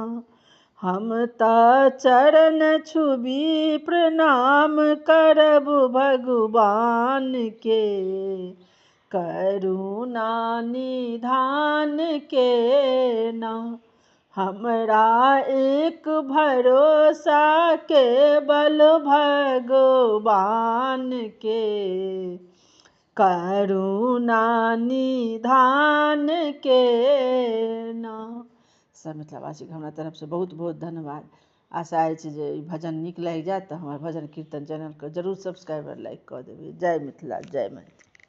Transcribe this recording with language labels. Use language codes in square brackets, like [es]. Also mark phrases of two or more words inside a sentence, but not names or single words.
[mai] हम त चरण छुबी प्रणाम करब भगवान के करुणा निधान के ना। हमरा एक भरोसा केवल भगवान के करुणा निधान के ना। सब मिथिलावासी के हमरा तरफ से बहुत बहुत धन्यवाद। आशा अछि जे ई भजन नीक लागि जाएत तऽ हमर भजन कीर्तन चैनल के जरूर सब्सक्राइब और लाइक कऽ देबै। जय मिथिला जय मैथिली।